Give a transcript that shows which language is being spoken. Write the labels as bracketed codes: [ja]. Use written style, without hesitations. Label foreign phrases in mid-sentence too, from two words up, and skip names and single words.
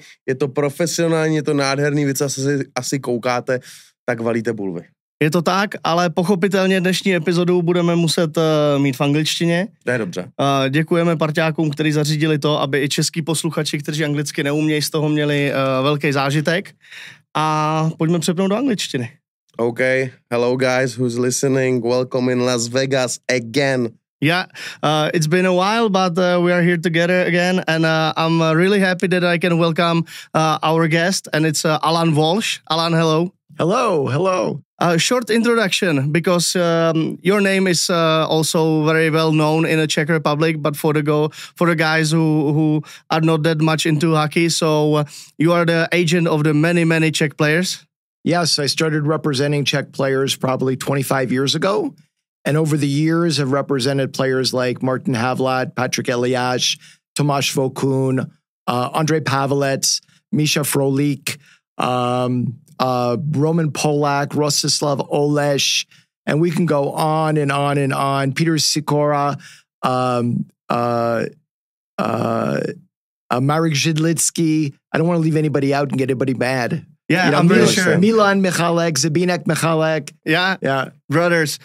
[cs] Je to profesionální, je to nádherný, vy asi koukáte, tak valíte bulvy. Je to tak, ale pochopitelně dnešní epizodu budeme muset mít v angličtině. To je dobře. Děkujeme parťákům, kteří zařídili to, aby i český posluchači, kteří anglicky neumějí, z toho měli velký zážitek. A pojďme přepnout do angličtiny. [en] Okay, hello guys who's listening, welcome in Las Vegas again. Yeah, it's been a while, but we are here together again, and I'm really happy that I can welcome our guest, and it's ALLAN WALSH. ALLAN, hello. Hello. Short introduction, because your name is also very well known in the Czech Republic, but for the guys who are not that much into hockey, so you are the agent of the many Czech players. Yes, I started representing Czech players probably 25 years ago. And over the years have represented players like Martin Havlat, Patrick Eliáš, Tomáš Vokun, Ondřej Pavelec, Míša Frolik, Roman Polak, Rostislav Oleš, and we can go on and on and on. Peter Sikora, Marek Židlický. I don't want to leave anybody out and get anybody mad. Yeah, you know, I'm pretty sure. Milan Michálek, Zbyněk Michálek. Yeah, brothers.